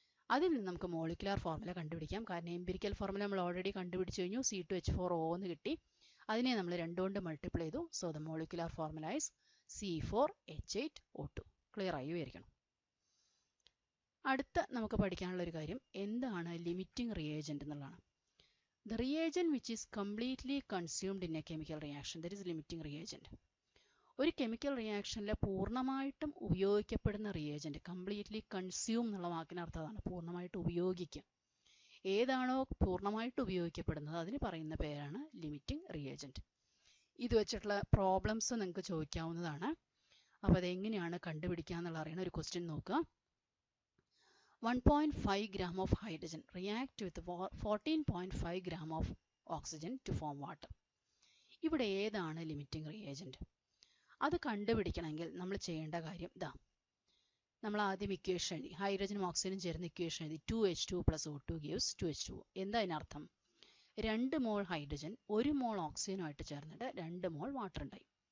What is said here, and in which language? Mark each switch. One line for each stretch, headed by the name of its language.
Malayalam: അതിൽ നിന്ന് നമുക്ക് മോളിക്കുലാർ ഫോർമുല കണ്ടുപിടിക്കാം. കാരണം എംപിരിക്കൽ ഫോർമുല നമ്മൾ ഓൾറെഡി കണ്ടുപിടിച്ചു കഴിഞ്ഞു. C2H4O എന്ന് കിട്ടി. അതിനെ നമ്മൾ 2 കൊണ്ട് മൾട്ടിപ്ലൈ ചെയ്തു.
English: So the molecular formula is C4H8O2.
Malayalam: Clear ആയി വിചാരിക്കണം. അടുത്ത നമുക്ക് പഠിക്കാനുള്ള ഒരു കാര്യം എന്താണ് ലിമിറ്റിംഗ് റിയേജന്റ് എന്നുള്ളതാണ്.
English: The reagent which is completely consumed in a chemical reaction, that is limiting reagent.
Malayalam: ഒരു കെമിക്കൽ റിയാക്ഷനിൽ പൂർണ്ണമായിട്ടും ഉപയോഗിക്കപ്പെടുന്ന റിയേജന്റ്, കംപ്ലീറ്റ്ലി കൺസ്യൂം എന്നുള്ള വാക്കിന് അർത്ഥം അതാണ്, പൂർണ്ണമായിട്ട് ഉപയോഗിക്കുക. ഏതാണോ പൂർണ്ണമായിട്ട് ഉപയോഗിക്കപ്പെടുന്നത് അതിന് പറയുന്ന പേരാണ് ലിമിറ്റിംഗ് റിയേജന്റ്. ഇത് വെച്ചിട്ടുള്ള പ്രോബ്ലംസ് നിങ്ങൾക്ക് ചോദിക്കാവുന്നതാണ്. അപ്പോൾ അതെങ്ങനെയാണ് കണ്ടുപിടിക്കുക എന്നുള്ള അറിയണ ഒരു ക്വസ്റ്റ്യൻ നോക്കുക.
English: 1.5 gram of hydrogen react with 14.5 gram of oxygen to form water.
Malayalam: ഇവിടെ ഏതാണ് ലിമിറ്റിംഗ് റിയേജന്റ്? അത് കണ്ടുപിടിക്കണമെങ്കിൽ നമ്മൾ ചെയ്യേണ്ട കാര്യം ഇതാ. നമ്മൾ ആദ്യം ഇക്വേഷൻ എഴുതി, ഹൈഡ്രജനും ഓക്സിജനും ചേർന്ന് ഇക്വേഷൻ എഴുതി.
English: 2H2 plus O2 gives 2H2O.
Malayalam: എന്താ അതിനർത്ഥം? 2 മോൾ ഹൈഡ്രജൻ 1 മോൾ ഓക്സിജനുമായിട്ട് ചേർന്നിട്ട് 2 മോൾ വാട്ടർ ഉണ്ടായി.